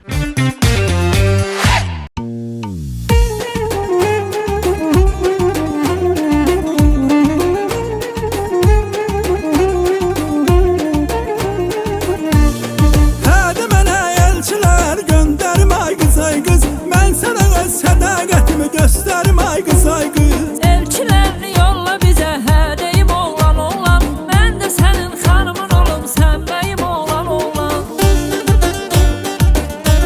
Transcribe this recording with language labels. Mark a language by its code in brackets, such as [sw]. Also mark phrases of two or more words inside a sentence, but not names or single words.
[az] Hadi mənə elçilər göndərim ay qız ay qız, mən sənə öz sədaqətimi göstərim ay qız ay qız. [tr] Elçilerini yolla bize her deyim oğlan oğlan. Ben de senin hanımın olum sen beyim oğlan oğlan.